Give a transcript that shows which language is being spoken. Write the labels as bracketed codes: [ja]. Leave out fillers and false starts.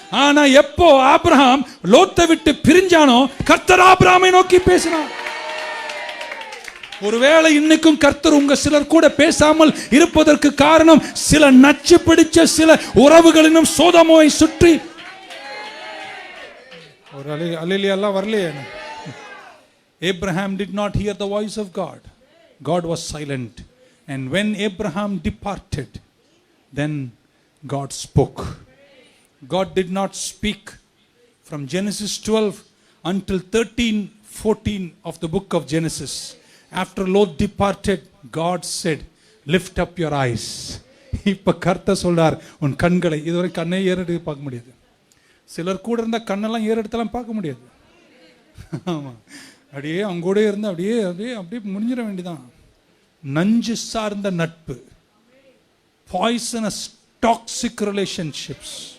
[ta] ஆனா எப்போ ஆபிரகாம் லோத்தை விட்டு பிரிஞ்சானோ கர்த்தர் ஆபிரகாமை நோக்கி பேசினார். ஒருவேளை இன்னைக்கும் கர்த்தர் உங்க சிலர் கூட பேசாமல் இருப்பதற்கு காரணம் சில நச்சு பிடிச்ச சில உறவுகளினும் சோதோமை சுற்றி. ஒரு அல்லேலூயா வரலையே. [en] Abraham did not hear the voice of God. God was silent. And when Abraham departed, then God spoke. God did not speak from Genesis 12 until 13:14 of the book of Genesis. After Lot departed, God said, lift up your eyes. [ta] இப்ப கர்த்தர் சொல்றார், உன் கண்களை, இதுவரை கண்ணை ஏறெடுத்து பார்க்க முடியாது. சிலர் கூட இருந்தா கண்ணெல்லாம் ஏறெடுத்தெல்லாம் பார்க்க முடியாது. ஆமா, அப்படியே அவங்க கூட இருந்து அப்படியே முடிஞ்சிட வேண்டியதான். நஞ்சு சார்ந்த நட்பு, [en] Poisonous toxic relationships.